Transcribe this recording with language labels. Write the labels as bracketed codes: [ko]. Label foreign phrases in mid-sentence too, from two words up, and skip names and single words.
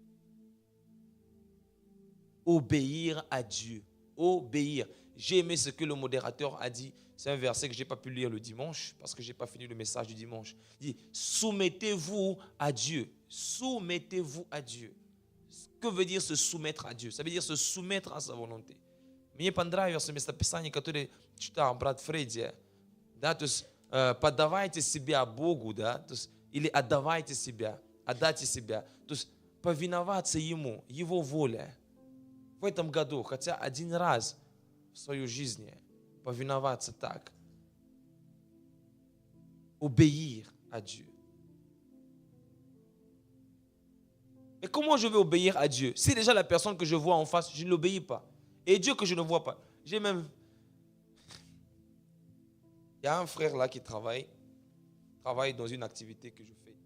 [fr] Obéir à Dieu, obéir. J'ai aimé ce que le modérateur a dit. C'est un verset que je n'ai pas pu lire le dimanche parce que je n'ai pas fini le message du dimanche. Il dit, soumettez-vous à Dieu. Soumettez-vous à Dieu. Que veut dire se soumettre à Dieu? Ça veut dire se soumettre à sa volonté. [ru] Мне понравилось местописание, которое читал брат Фредди. Да, то есть подавайте себя Богу, да, то есть, или отдавайте себя, отдайте себя. То есть повиноваться Ему, Его воле. В этом году, хотя один раз в свою жизнь повиноваться так. [fr] Obéir à Dieu. Et comment je vais obéir à Dieu? Si déjà la personne que je vois en face, je ne l'obéis pas. Et Dieu que je ne vois pas. J'ai même... Il y a un frère là qui travaille dans une activité que je fais.